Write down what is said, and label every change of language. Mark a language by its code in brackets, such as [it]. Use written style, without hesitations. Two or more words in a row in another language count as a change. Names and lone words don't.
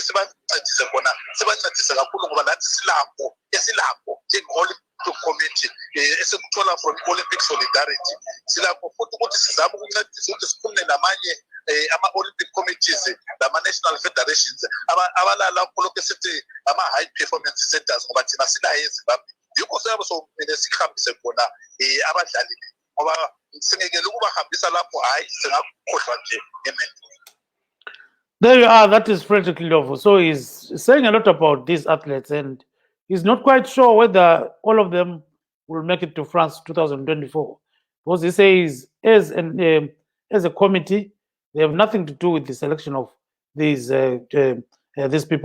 [nd] sibancedise khona sibancedise kakhulu ngoba nathi esilakho njenge-Olympic Committee esikuthola from Olympic Solidarity silakho futhi ukuthi sizame ukuncedisa ukuthi siphumule namanye ama-Olympic committees nama- [en] national federations [nd] abalala khonokho esithi ama- [en] high performance centers [nd] ngoba thina silayo eZimbabwe yikho siyabe somele sihambise khona abadlali ngoba singekele ukubahambisa lapho hayi singakhohlwa nje ngemendo. [en] There you are. That is Frederick Ndlovu. So he's saying a lot about these athletes, and he's not quite sure whether all of them will make it to France 2024. Because he says, as a committee, they have nothing to do with the selection of these people.